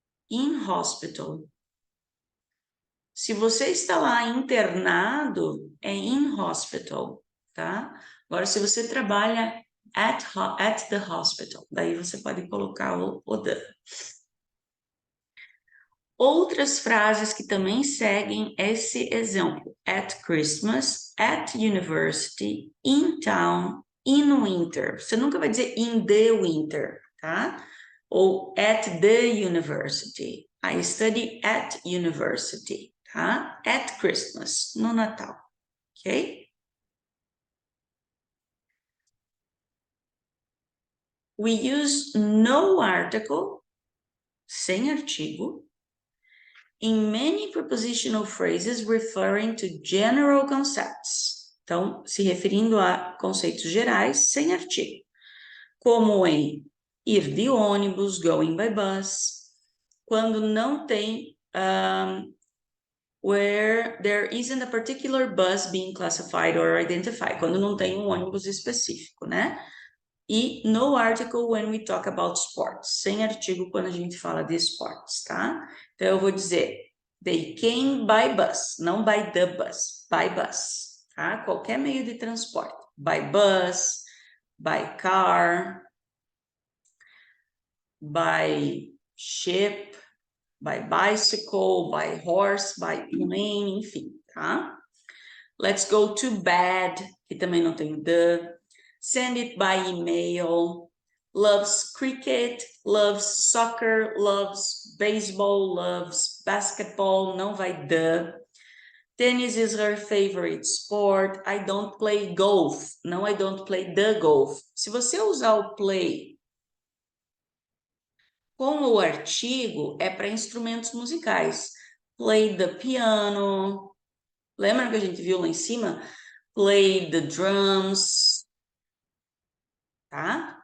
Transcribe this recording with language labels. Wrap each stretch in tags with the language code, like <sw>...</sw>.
<en>In hospital.</en> <pt>Se você está lá internado, é in hospital, tá? Agora, se você trabalha</pt> <en>at the hospital,</en> <pt>daí você pode colocar o the. Outras frases que também seguem esse exemplo.</pt> <en>At Christmas, at university, in town, in winter.</en> <pt>Você nunca vai dizer</pt> <en>in the winter,</en> <pt>tá?</pt> <en>Ou at the university. I study at university, tá? At Christmas,</en> <pt>no Natal,</pt> <en>ok? We use no article,</en> <pt>sem artigo,</pt> <en>in many prepositional phrases referring to general concepts.</en> <pt>Então, se referindo a conceitos gerais, sem artigo. Como em ir de ônibus,</pt> <en>going by bus,</en> <pt>quando não tem</pt> <en>where there isn't a particular bus being classified or identified,</en> <pt>quando não tem um ônibus específico, né? E</pt> <en>no article when we talk about sports,</en> <pt>sem artigo quando a gente fala de esportes, tá? Então eu vou dizer,</pt> <en>they came by bus,</en> <pt>não by the bus, by bus, tá? Qualquer meio de transporte,</pt> <en>by bus, by car, by ship, by bicycle, by horse, by plane, enfim, tá? Let's go to bed,</en> <pt>que também não tem o the.</pt> <en>Send it by email. Loves cricket, loves soccer, loves baseball, loves basketball,</en> <pt>não vai the.</pt> <en>Tennis is her favorite sport. I don't play golf. Não, I don't play the golf.</en> <pt>Se você usar o play com o artigo, é para instrumentos musicais.</pt> <en>Play the piano.</en> <pt>Lembra que a gente viu lá em cima?</pt> <en>Play the drums. Tá?</en>